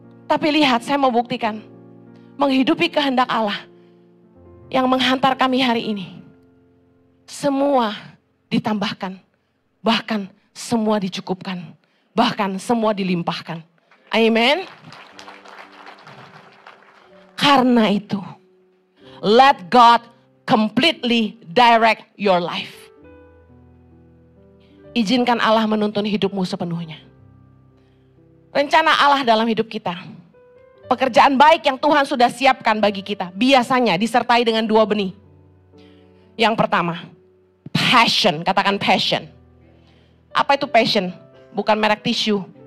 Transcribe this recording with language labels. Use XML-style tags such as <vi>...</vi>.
<id>Tapi lihat, saya mau buktikan, menghidupi kehendak Allah yang menghantar kami hari ini. Semua ditambahkan, bahkan semua dicukupkan, bahkan semua dilimpahkan. Amen. Karena itu,</id> <en>let God completely direct your life.</en> <id>Izinkan Allah menuntun hidupmu sepenuhnya. Rencana Allah dalam hidup kita. Pekerjaan baik yang Tuhan sudah siapkan bagi kita. Biasanya disertai dengan 2 benih. Yang pertama, passion. Katakan passion. Apa itu passion? Bukan merek tisu.</id>